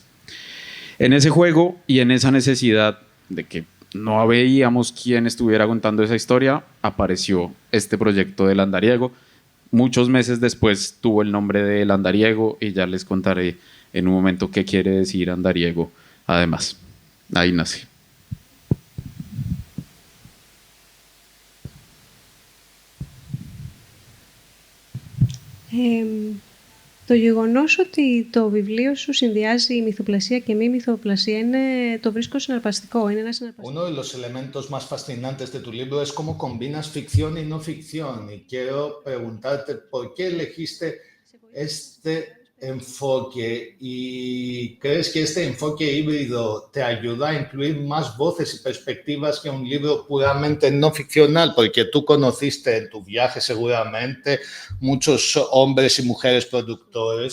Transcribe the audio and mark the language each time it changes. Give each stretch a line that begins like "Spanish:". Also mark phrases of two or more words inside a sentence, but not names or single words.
Spanish: En ese juego y en esa necesidad de que no veíamos quién estuviera contando esa historia, apareció este proyecto del andariego. Muchos meses después tuvo el nombre del andariego, y ya les contaré en un momento qué quiere decir andariego. Además, ahí nace.
Greek: Το γεγονός ότι το βιβλίο σου συνδυάζει μυθοπλασία και μη μυθοπλασία το βρίσκω συναρπαστικό. Είναι ένα συναρπαστικό.
Spanish: Uno de los elementos más fascinantes de tu libro es cómo combinas ficción y no ficción. Y quiero preguntarte por qué elegiste este enfoque, y crees que este enfoque híbrido te ayuda a incluir más voces y perspectivas que un libro puramente no ficcional, porque tú conociste en tu viaje seguramente muchos hombres y mujeres productores.